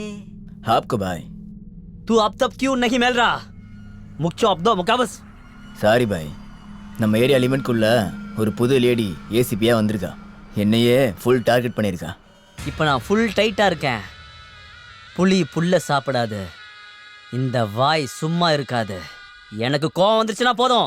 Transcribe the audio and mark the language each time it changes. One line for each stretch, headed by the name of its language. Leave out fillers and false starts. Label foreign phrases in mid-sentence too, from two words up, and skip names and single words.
Hindi: आपको भाई, तू अब तब क्यों नहीं मिल रहा? मुख्य अब दो मुकाबस.
Tamil: சாரி பாய், நம்ம
English: area limitகுள்ள
Tamil: ஒரு புது
English: lady ACPயா
Tamil: வந்திருக்கா. என்னையே
English: full target
Tamil: பண்ணியிருக்கா. இப்போ நான்
English: full tightஆ
Tamil: இருக்கேன். புலி புல்ல சாப்பிடாது, இந்த வாய் சும்மா இருக்காது. எனக்கு கோவம் வந்துருச்சுன்னா போதும்.